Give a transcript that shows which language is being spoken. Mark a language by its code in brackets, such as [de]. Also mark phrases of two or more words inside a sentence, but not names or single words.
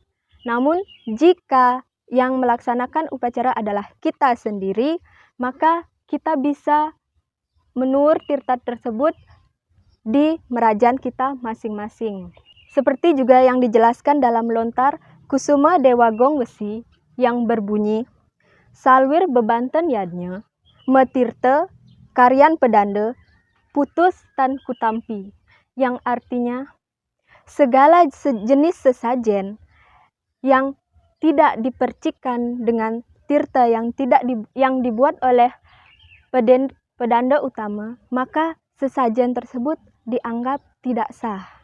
[id] Namun jika yang melaksanakan upacara adalah kita sendiri, maka kita bisa menur tirta tersebut di Merajan kita masing-masing. Seperti juga yang dijelaskan dalam lontar Kusuma Dewa Gong Wesi yang berbunyi, [ban] Salwir bebanten yadnya, metirte karyan pedande, putus tan kutampi, [id] yang artinya segala jenis sesajen yang tidak dipercikkan dengan tirta yang dibuat oleh pedanda utama, maka sesajen tersebut dianggap tidak sah.